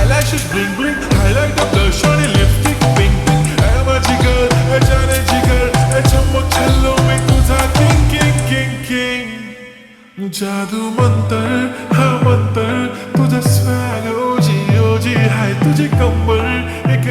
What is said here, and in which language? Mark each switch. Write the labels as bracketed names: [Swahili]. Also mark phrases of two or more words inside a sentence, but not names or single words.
[English] lashes bling bling, highlighter blush आणि lipstick pink pink. [Marathi] ऐ माझी girl, ऐ [Hindi] जाने जिगर, [Marathi] ऐ [Hindi] चम्मक छल्लो [Marathi] मी तुझा [English] king king king king. [Marathi] जादू मंतर हा मंतर तुझा swag ओजी ओजी हाय तुझी कंबर